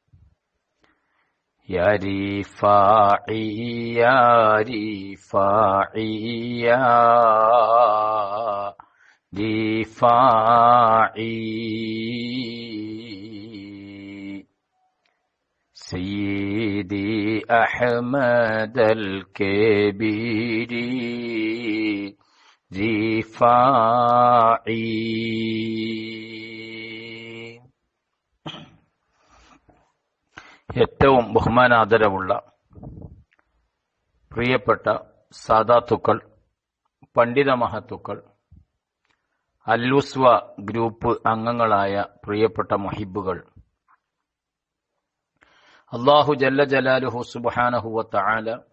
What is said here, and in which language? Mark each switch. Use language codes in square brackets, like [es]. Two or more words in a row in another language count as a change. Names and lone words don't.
[ar] يا رفاعي يا رفاعي يا رفاعي سيدي أحمد الكبير رفاعي. [ml] ഏറ്റവും ബഹുമാനാദരവുള്ള പ്രിയപ്പെട്ട സാദാത്തുക്കൾ, പണ്ഡിത മഹത്തുക്കൾ, അൽവുസ്വ ഗ്രൂപ്പ് അംഗങ്ങളായ പ്രിയപ്പെട്ട മുഹിബ്ബുകൾ, [ar] الله جل جلاله سبحانه وتعالى